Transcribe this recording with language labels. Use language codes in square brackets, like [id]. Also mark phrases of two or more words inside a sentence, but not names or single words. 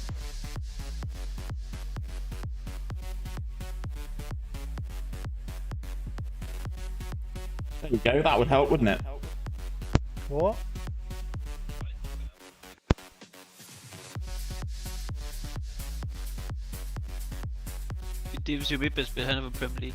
[en] There you go, that would help, wouldn't it? What? [da] Det vil sige, at vi spiller, han er på Premier League.